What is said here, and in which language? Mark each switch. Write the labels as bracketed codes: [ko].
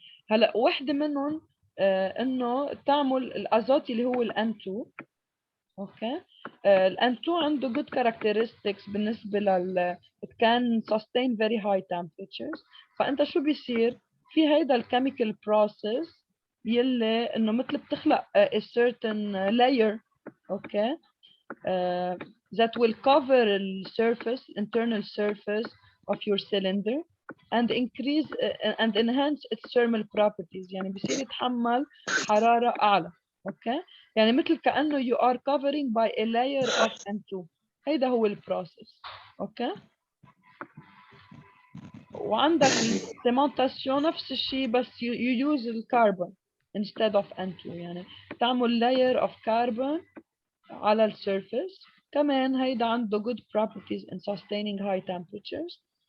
[ar] هلا واحدة منهم انه تعمل الازوت اللي هو الN2 اوكي. الN2 عنده [en] good characteristics [ar] بالنسبة [en] it can sustain very high temperatures. [ar] فانت شو بيصير في هيدا الكيميكال [en] process [ar] يلي انه مثل بتخلق [en] a certain layer okay that will cover the surface internal surface of your cylinder and increase and enhance its thermal properties. [ar] يعني بصير يتحمل حرارة أعلى أوكي يعني مثل كأنه [en] you are covering by a layer of N2. [ar] هيدا هو البروسيس أوكي. وعندك السيمونتاسيون نفس الشيء بس [en] you use [ar] الكربون [en] instead of N2، [ar] يعني تعمل [en] layer of carbon [ar] على السيرفيس. كمان هيدا عنده [en] good properties in sustaining high temperatures.